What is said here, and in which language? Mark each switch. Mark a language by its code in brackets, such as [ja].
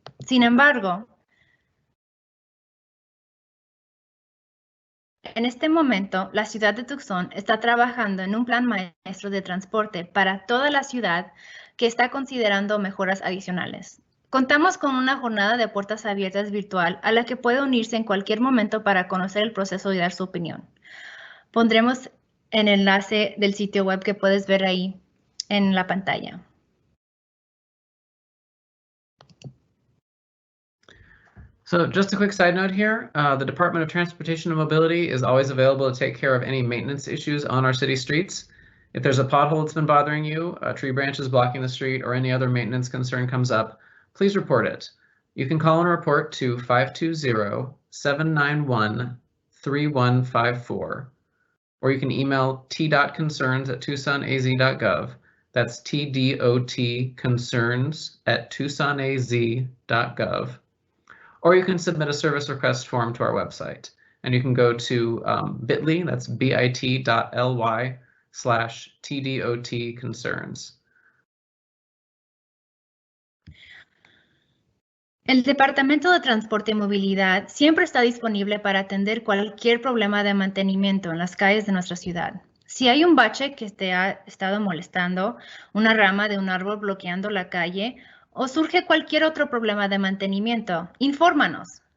[es] Sin embargo, en este momento, la ciudad de Tucson está trabajando en un plan maestro de transporte para toda la ciudad que está considerando mejoras adicionales. Contamos con una jornada de puertas abiertas virtual a la que puede unirse en cualquier momento para conocer el proceso y dar su opinión. Pondremos el enlace del sitio web que puedes ver ahí en la pantalla. [en] So just a quick side note here, the Department of Transportation and Mobility is always available to take care of any maintenance issues on our city streets. If there's a pothole that's been bothering you, a tree branch is blocking the street, or any other maintenance concern comes up, please report it. You can call and report to 520-791-3154, or you can email t.concerns@tucsonaz.gov. That's tdotconcerns@tucsonaz.gov. Or you can submit a service request form to our website. And you can go to bit.ly, that's bit.ly/tdotconcerns. [es] El Departamento de Transporte y Movilidad siempre está disponible para atender cualquier problema de mantenimiento en las calles de nuestra ciudad. Si hay un bache que te ha estado molestando, una rama de un árbol bloqueando la calle o surge cualquier otro problema de mantenimiento, infórmanos.